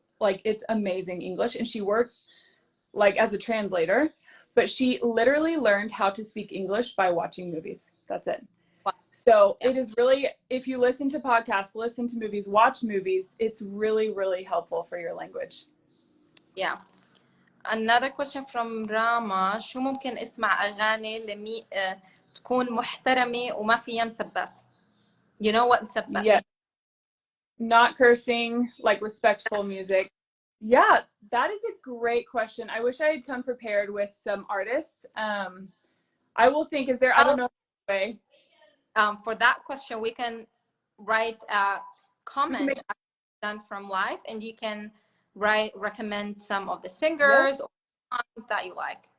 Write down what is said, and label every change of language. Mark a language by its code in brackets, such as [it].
[en] Like, it's amazing English, and she works like as a translator, but she literally learned how to speak English by watching movies. That's it. Wow. So Yeah. it is really, if you listen to podcasts, listen to movies, watch movies, it's really, really helpful for your language. Yeah. Another question from Rama. [ar] شو ممكن اسمع أغاني تكون محترمة وما فيها مسبات? [en] You know what مسبات? Yes. Not cursing, like respectful music. Yeah, that is a great question. I wish I had come prepared with some artists. I will think, is there, I don't know. Way. For that question, we can write a comment done from live, and you can recommend some of the singers or songs that you like.